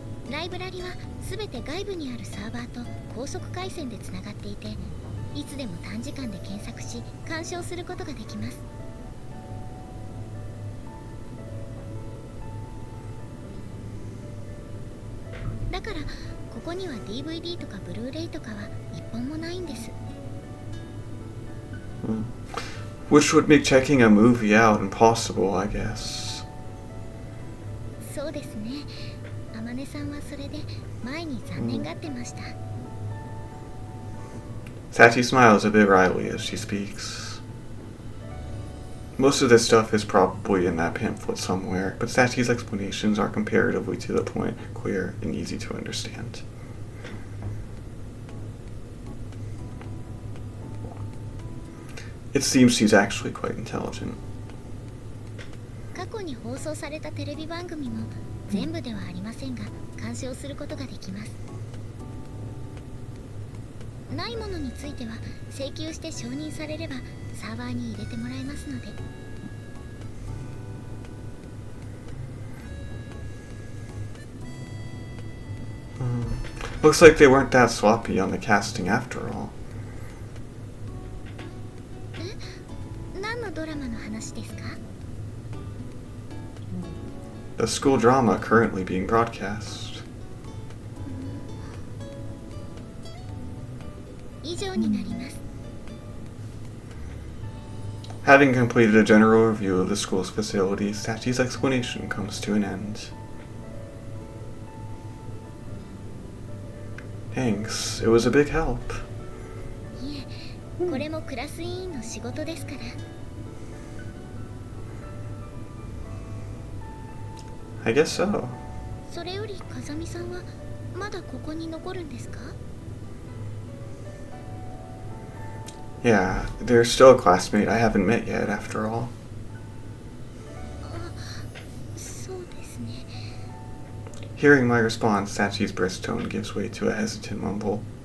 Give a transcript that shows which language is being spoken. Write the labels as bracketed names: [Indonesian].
[Japanese] ライブラリはすべて外部にあるサーバーと高速回線でつながっていて、いつでも短時間で検索し鑑賞することができます。だからここには DVD とかブルーレイとかは一本もないんです。 [English] Which would make checking a movie out impossible, I guess. [Japanese] そうですね。 Amaneさんはそれで前に残念がってました。 [English] Sachi smiles a bit wryly as she speaks. Most of this stuff is probably in that pamphlet somewhere, but Sachi's explanations are comparatively to the point, clear, and easy to understand. It seems she's actually quite intelligent. [Japanese] 過去に放送されたテレビ番組も全部ではありませんが鑑賞することができます。ないものについては請求して承認されればサーバーに入れてもらえますので。 [English] Looks like they weren't that sloppy on the casting after all. [Japanese] 何のドラマの話ですか？ [English] The school drama currently being broadcast. [Japanese] 以上になります。 [English] Having completed a general review of the school's facilities, Sachi's explanation comes to an end. Thanks. It was a big help. [Japanese] いえ、これもクラス委員の仕事ですから。 [English] I guess so. [Japanese] それより風見さんはまだここに残るんですか？ [English] Yeah, there's still a classmate I haven't met yet, after all. [Japanese] そうですね。 [English] Hearing my response, Sachi's brisk tone gives way to a hesitant mumble.